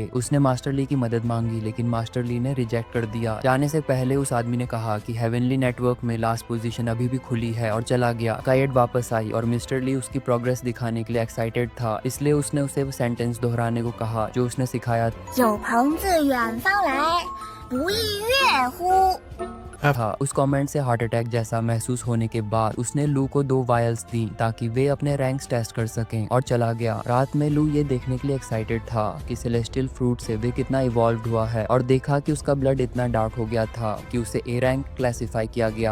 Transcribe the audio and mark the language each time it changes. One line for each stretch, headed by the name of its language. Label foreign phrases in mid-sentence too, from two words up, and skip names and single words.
Hindi: उसने मास्टर ली की मदद मांगी लेकिन मास्टर ली ने रिजेक्ट कर दिया। जाने से पहले उस आदमी ने कहा कि
English: heavenly network
Hindi: में
English: last position
Hindi: अभी भी खुली है और चला गया। कायड वापस आई और मिस्टर ली उसकी प्रोग्रेस दिखाने के लिए एक्साइटेड था, इसलिए उसने उसे वो सेंटेंस दोहराने को कहा जो उसने सिखाया
Chinese: 有朋自远方来，不亦乐乎？
Hindi: था। उस कमेंट से
English: heart attack
Hindi: जैसा महसूस होने के बाद उसने लू को 2 वायल्स दी ताकि वे अपने
English: ranks test
Hindi: कर सकें और चला गया। रात में लू ये देखने के लिए एक्साइटेड था कि सेलेस्टियल फ्रूट से वे कितना इवॉल्व हुआ है और देखा कि उसका ब्लड इतना डार्क हो गया था कि उसे
English: A rank classify
Hindi: किया गया।